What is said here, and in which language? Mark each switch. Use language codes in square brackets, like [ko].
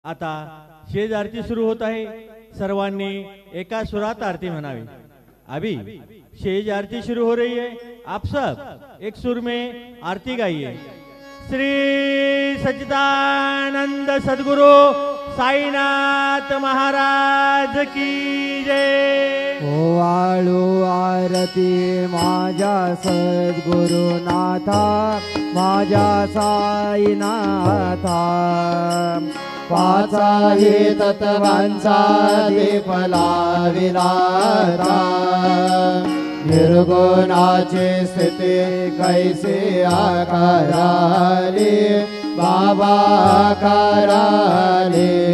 [mr] आता शेज आरती सुरू होत आहे। सर्वांनी एका सुरात आरती म्हणावी। [hi] अभी शेज आरती शुरू हो रही है, आप सब एक सुर में आरती गाइए। श्री सच्चिदानंद सद्गुरु साईनाथ महाराज की जय। [mr] ओवाळू आरती माझ्या सद्गुरुनाथा, माझ्या साईनाथा। पाचाही तत्वांचा दीप लाविलाता, निर्गुणाची स्थिती कैसी आकाराली, बाबा आकाराली।